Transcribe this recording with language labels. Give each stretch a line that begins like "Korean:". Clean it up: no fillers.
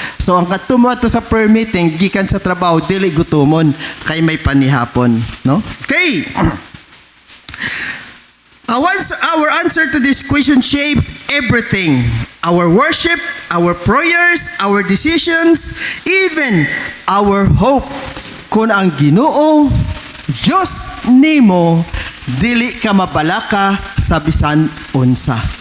Cebuano: So ang katumo to sa prayer meeting, gikan sa trabaho, dili gutomon, kay may panihapon. No? Okay.
English: Our answer to this question shapes everything. Our worship, our prayers, our decisions, even our hope.
Cebuano: Kung ang Ginoo, Diyos nimo, dili ka mabalaka sa bisan unsa.